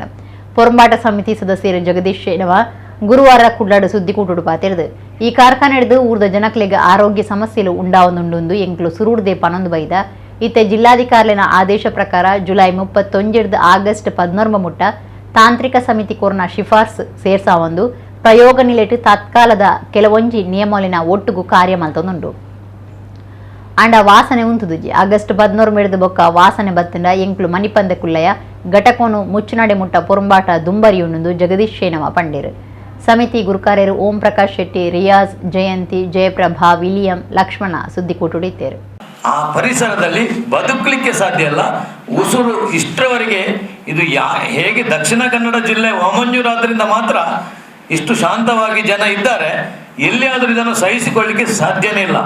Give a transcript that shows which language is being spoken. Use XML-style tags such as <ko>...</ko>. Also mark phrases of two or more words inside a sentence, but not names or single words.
<tcy>ಪೊರಂಬಾಟ ಸಮಿತಿ ಸದಸ್ಯರು ಜಗದೀಶ್ ಶೇನವ ಗುರುವಾರ ಕುಡ್ಲಾಡು ಸುದ್ದಿಕೂಟುಡು ಪಾತಿರದು ಈ ಕಾರ್ಖಾನೆ ಹಿಡಿದು ಊರ್ದ ಜನಕ್ಲೆಗೆ ಆರೋಗ್ಯ ಸಮಸ್ಯೆಲು ಉಂಡಾವೊಂದುಂಡು ಎಂಕ್ಲು ಸುರುಡ್ದೆ ಪನೊಂದು ಬೈದ ಇತ್ತೆ ಜಿಲ್ಲಾಧಿಕಾರಿನ ಆದೇಶ ಪ್ರಕಾರ ಜುಲೈ 31 ಆಗಸ್ಟ್ 14 ಮುಟ್ಟ ತಾಂತ್ರಿಕ ಸಮಿತಿ ಕೋರ್ನ ಶಿಫಾರ್ಸು ಸೇರ್ಸಾವೊಂದು ಪ್ರಯೋಗ ನಿಲೆಟ್ ತತ್ಕಾಲದ ಕೆಲವೊಂಜಿ ನಿಯಮಲಿನ ಒಟ್ಟುಗು ಕಾರ್ಯ ಮಲ್ತೊಂದುಂಡು ಅಂಡ ವಾಸನೆ ಉಂತುದುಜಿ ಆಗಸ್ಟ್ 14 ಮೆಡ್ದ ಬೊಕ್ಕ ವಾಸನೆ ಬತ್ತಂಡ ಎಂಕ್ಲು ಮನಿಪಂದೆ ಕುಲ್ಲಯ ಘಟಕೋನು ಮುಚ್ಚುನಡೆ ಮುಟ್ಟ ಪೊರುಂಬಾಟ ದುಂಬರಿ ಉಣ್ಣುದು ಜಗದೀಶ್ ಶೇನವ ಪಂಡೇರು ಸಮಿತಿ ಗುರುಕಾರ್ಯರು ಓಂ ಪ್ರಕಾಶ್ ಶೆಟ್ಟಿ, ರಿಯಾಜ್, ಜಯಂತಿ, ಜಯಪ್ರಭಾ, ವಿಲಿಯಂ, ಲಕ್ಷ್ಮಣ ಸುದ್ದಿಕೂಟುಡಿದ್ದೇರು.</tcy> <kn>ಆ ಪರಿಸರದಲ್ಲಿ ಬದುಕಲಿಕ್ಕೆ ಸಾಧ್ಯ ಇಲ್ಲ. ಉಸುರು ಇಷ್ಟರವರೆಗೆ ಇದು ಹೇಗೆ ದಕ್ಷಿಣ ಕನ್ನಡ ಜಿಲ್ಲೆ ಒಮಂಜೂರಾದ್ರಿಂದ ಮಾತ್ರ ಇಷ್ಟು ಶಾಂತವಾಗಿ ಜನ ಇದ್ದಾರೆ. ಎಲ್ಲಿಯಾದರೂ ಇದನ್ನು ಸಹಿಸಿಕೊಳ್ಳಿಕ್ಕೆ ಸಾಧ್ಯನೇ ಇಲ್ಲ.</kn>